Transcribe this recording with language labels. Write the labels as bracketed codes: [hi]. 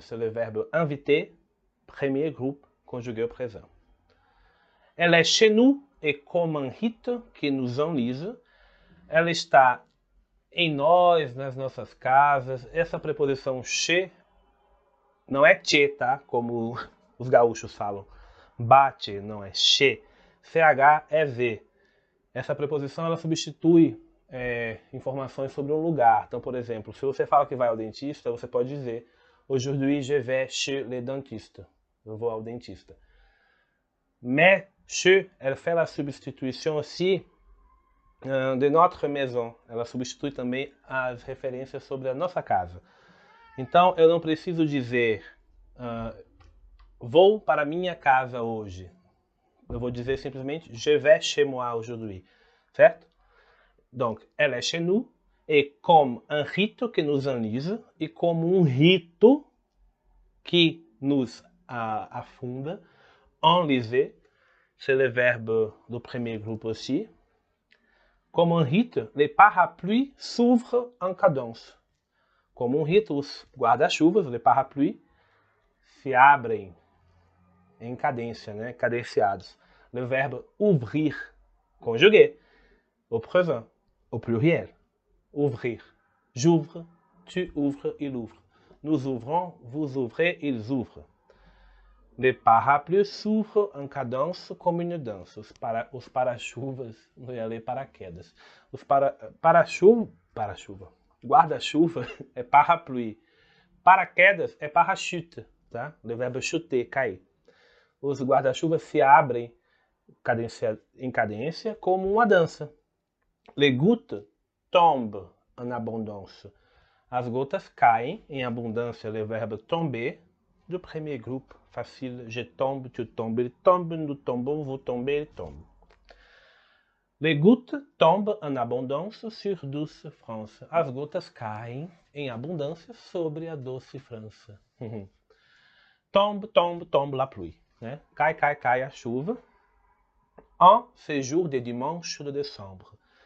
[fr] C'est le verbe inviter, premier groupe, conjugué au présent. Elle est chez nous et comme un rite que nous enlise. [pt] Ela está em nós, nas nossas casas. Essa preposição chez não é che, tá? Como os gaúchos falam. Bate, não é che. CH é V. Essa preposição ela substitui informações sobre um lugar. Então, por exemplo, se você fala que vai ao dentista, você pode dizer [fr] Aujourd'hui je vais chez le dentiste. [pt] Eu vou ao dentista. [fr] Mais chez, elle fait la substitution aussi de notre maison. [pt] Ela substitui também as referências sobre a nossa casa. Então, eu não preciso dizer vou para minha casa hoje. Eu vou dizer simplesmente [fr] je vais chez moi aujourd'hui. [pt] Certo? [fr] Donc, elle est chez nous et comme un rite que nous enlise [pt] e como um rito que nos afunda. [fr] Enliser, c'est le verbe do premier groupe aussi. Como um rite, les parapluies s'ouvrent en cadence. [pt] Como um rito, os guarda-chuvas, les parapluies, se abrem em cadência, né? Cadenciados. [fr] Le verbe ouvrir, conjugué, au présent, au pluriel. Ouvrir. J'ouvre, tu ouvres, il ouvre. Nous ouvrons, vous ouvrez, ils ouvrent. Les parapluies s'ouvrent en cadence comme une danse. [pt] Os para-chuvas, não ia ler paraquedas. Os para-chuva. Guarda-chuva é parapluie. Paraquedas é parachute, tá? O verbo chuter, cair. Os guarda-chuvas se abrem em cadência como uma dança. [fr] Les gouttes tombent en abondance. [pt] As gotas caem em abundância. [fr] Le verbe tomber do premier groupe. Facile, je tombe, tu tombes, il tombe, nous tombons, vous tombez, il tombe. Les gouttes tombent en abondance sur douce France. [pt] As gotas caem em abundância sobre a doce França. [fr] Tombe, tombe, tombe la pluie. [pt] Né? Cai, cai, cai a chuva. [fr] En ce jour de dimanche de décembre.